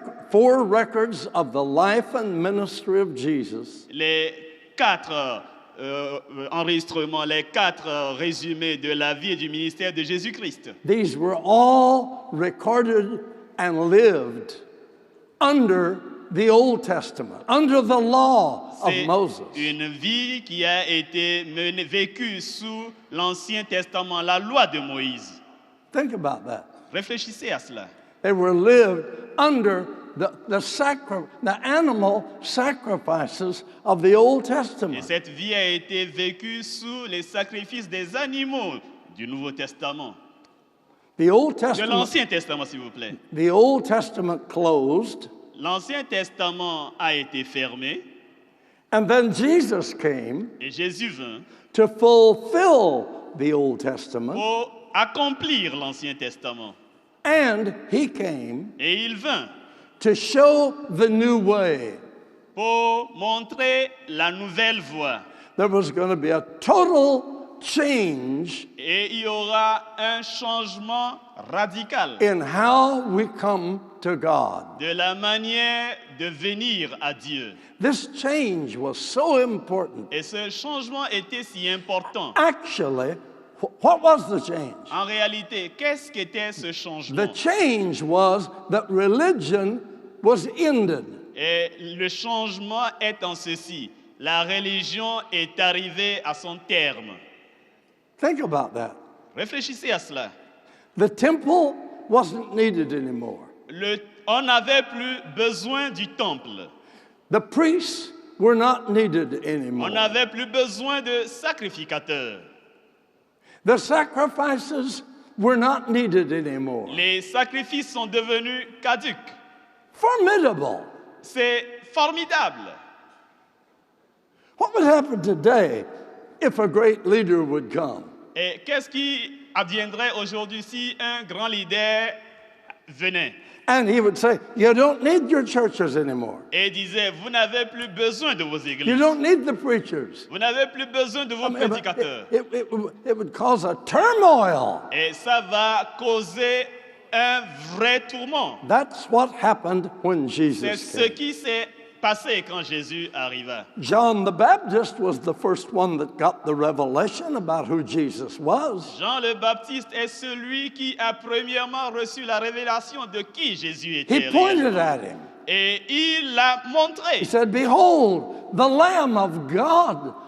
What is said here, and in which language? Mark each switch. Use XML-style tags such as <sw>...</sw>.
<en>four records of the life and ministry of Jesus</en> <fr>les 4 enregistrements, les 4 résumés de la vie et du ministère de Jésus-Christ.</fr> <en>these were all recorded and lived under the Old Testament, under the law of</en> <fr>C'est</fr> <en>Moses.</en> <fr>une vie qui a été vécue sous l'Ancien Testament, la loi de Moïse.</fr> <en>Think about that.</en> <fr>Réfléchissez à cela.</fr> <en>They were lived under the animal sacrifices of the Old</en> <fr>Et</fr> <en>Testament.</en> <fr>cette vie a été vécue sous les sacrifices des animaux du Nouveau Testament.</fr> <en>The Old</en> <fr>De</fr> <en>Testament,</en> <fr>l'Ancien Testament, s'il vous plaît.</fr> <en>the Old Testament closed,</en> <fr>L'Ancien Testament a été fermé</fr> <en>and then Jesus came</en> <fr>et Jésus vint</fr> <en>to fulfill the Old Testament,</en> <fr>pour accomplir l'Ancien Testament.</fr> <en>and he came</en> <fr>Et il vint</fr> <en>to show the new way.</en> <fr>pour montrer la nouvelle voie.</fr> <en>There was going to be a total change</en> <fr>Et il y aura un changement radical</fr> <en>in how we come to God.</en> <fr>de la manière de venir à Dieu.</fr> <en>This change was so important.</en> <fr>Et ce changement était si important.</fr> <en>Actually, what was the change?</en> <fr>En réalité, qu'est-ce qu'était ce</fr> <en>The</en> <fr>changement?</fr> <en>change was that religion was ended.</en> <fr>Et le changement est en ceci. La religion est arrivée à son terme.</fr> <en>Think about that.</en> <fr>Réfléchissez à cela.</fr> <en>The temple wasn't needed anymore.</en> <fr>On n'avait plus besoin du temple.</fr> <en>The priests were not needed</en> <fr>On</fr> <en>anymore.</en> <fr>n'avait plus besoin de sacrificateurs.</fr> <en>The sacrifices were not needed anymore.</en> <fr>Les sacrifices sont devenus caducs.</fr> <en>Formidable.</en> <fr>C'est formidable.</fr> <en>What would happen today if a great leader would come?</en> <fr>Et qu'est-ce qui adviendrait aujourd'hui si un grand leader venait</fr> <en>And he would say, you don't need your churches anymore.</en> <fr>et disait, vous n'avez plus besoin de vos</fr> <en>You</en> <fr>églises,</fr> <en>don't need the preachers.</en> <fr>vous n'avez plus besoin de vos prédicateurs.</fr> <en>It would cause a turmoil.</en> <fr>Et ça va causer un vrai tourment.</fr> <en>That's what happened when</en> <fr>C'est</fr> <en>Jesus</en> <fr>ce</fr> <en>came.</en> <fr>qui s'est passé quand Jésus arriva.</fr> <en>John the Baptist was the first one that got the revelation about who Jesus was.</en> <fr>Jean le Baptiste est celui qui a premièrement reçu la révélation de qui Jésus</fr> <en>He</en> <fr>était.</fr> <en>pointed</en> <fr>réellement.</fr> <en>at him.</en> <fr>Et il l'a montré.</fr> <en>He said, behold, the Lamb of God.</en>